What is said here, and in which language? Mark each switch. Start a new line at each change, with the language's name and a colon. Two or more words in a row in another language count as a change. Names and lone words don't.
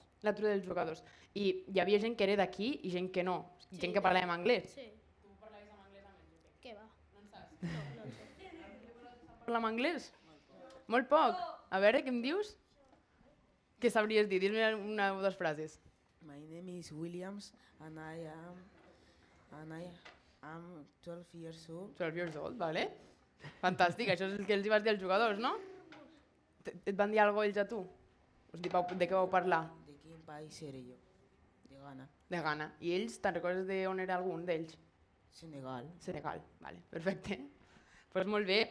Catalan: L'altura dels jugadors. I hi havia gent que era d'aquí i gent que no. Sí. Gent que parlava anglès. Sí. Tu parlaves en anglès amb ells? Què va? No en saps? No, no en sé. Parla en anglès? Molt poc. A veure, què em dius? Què sabries dir? Dis-me una o dues frases.
English: My name is Williams and I am 12 years old. 12 years old,
Catalan: vale? Fantàstic, això és el que els hi vas dir als jugadors, no? Et van dir alguna cosa ells a tu? De què vau parlar?
Spanish: ¿De qué país seré yo? De Ghana. De Ghana.
Catalan: I ells, te'n recordes d'on era algun d'ells? Senegal. Senegal, vale, perfecte. Doncs pues molt bé.